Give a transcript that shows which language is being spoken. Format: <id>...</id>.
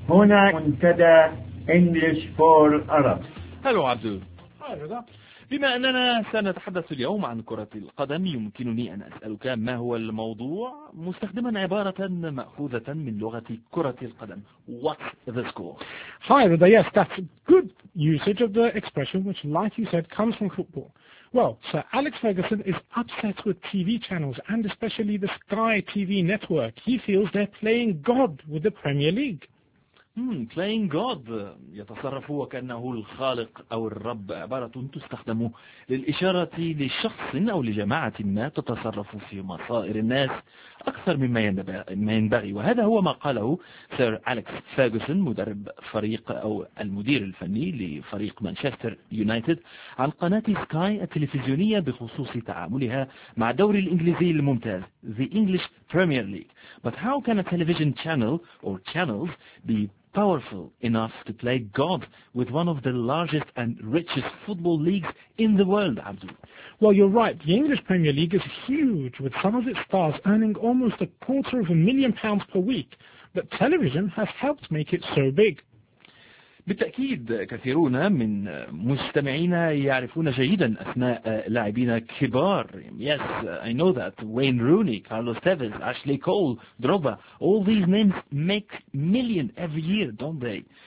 <ar>هنا منتدى English for Arabs. هلو عبدو. هاي رضا. بما أننا سنتحدث اليوم عن كرة القدم، يمكنني أن أسألك ما هو الموضوع مستخدما عبارة مأخوذة من لغة كرة القدم.</ar> <en>What's the score? Hi, Rida. Yes, that's a good usage of the expression, which, like you said, comes from football. Well, Sir Alex Ferguson is upset with TV channels and especially the Sky TV network. He feels they're playing God with the Premier League. Playing God.</en> <ar>يتصرف وكأنه الخالق أو الرب. عبارة تستخدم للإشارة لشخص أو لجماعة ما تتصرف في مصائر الناس أكثر مما ينبغي. وهذا هو ما قاله سير أليكس فيرغسون، مدرب فريق أو المدير الفني لفريق مانشستر يونايتد، عن قناة سكاي التلفزيونية بخصوص تعاملها مع الدوري الإنجليزي الممتاز The English Premier League.</ar> <en>But how can a television channel or channels be powerful enough to play God with one of the largest and richest football leagues in the world, Abdul? Well, you're right. The English Premier League is huge, with some of its stars earning almost £250,000 per week. But television has helped make it so big.</en> <ar>بالتأكيد كثيرون من مستمعينا يعرفون جيدا أسماء لاعبين كبار.</ar> <en>Yes, I know that. Wayne Rooney, Carlos Tevez, Ashley Cole, Drogba. All these names make million every year, don't they?</en>